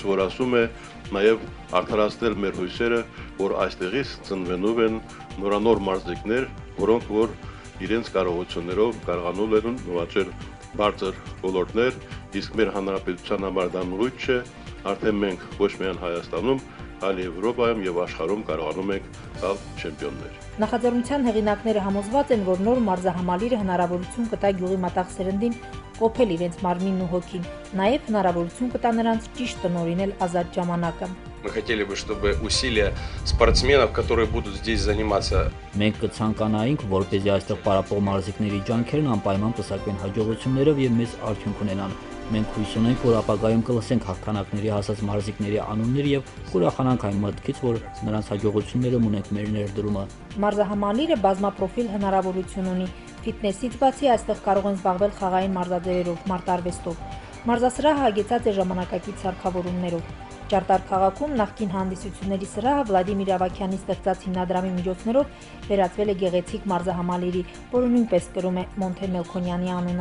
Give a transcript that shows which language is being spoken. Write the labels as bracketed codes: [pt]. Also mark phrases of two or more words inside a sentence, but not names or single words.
[hy] որ ասում է, նաեւ արդարացնել մեր հույսերը, որ այստեղից ծնվելու են նորանոր մարզիկներ, որոնք որ իրենց կարողություններով կարողանալ են նվաճել բարձր ոլորտներ, իսկ մեր հանրապետության համար դա նույն չէ, արդեն մենք ոչ միայն Հայաստանում, այլ Եվրոպայում եւ աշխարհում կարողանում ենք տալ չեմպիոններ։ Նախաձեռնության հեղինակները համոզված են, որ նոր մարզահամալիրը հնարավորություն կտա գյուղի մատաղ սերնդին կոփել իրենց մարմինն ու հոգին, նաև հնարավորություն կտա նրանց ճիշտ տնօրինել ազատ ժամանակը։ [ru] Мы хотели бы, чтобы усилия спортсменов, которые будут здесь заниматься, [hy] մենք կցանկանայինք, որպեսզի այստեղ պարապող մարզիկների ջանքերն անպայման պսակվեն հաջողություններով եւ մեծ արդյունք ունենան։ Մենք հույս ունենք, որ ապագայում կլսենք հաղթանակների հասած մարզիկների անուններ եւ կուրախանանք այն մտքից, որ նրանց հաջողությունները ունենք մեր ներդրումը։ Մարզահամալիրը բազմապրոֆիլ հնարավորություն ունի։ Ֆիթնեսից բացի այստեղ կարող են զբաղվել խաղային մարզաձևերով, մարտարվեստով։ Մարզասրահը հագեցած է ժամանակակից սարքավորումներով։ Ճարտար քաղաքում նախկին հանդիսությունների սրահը Վլադիմիր Ավագյանի ստեղծած հիմնադրամի միջոցներով վերածվել է գեղեցիկ մարզահամալիրի, որը նույնպես կրում է Մոնթե Մելքոնյանի անունը։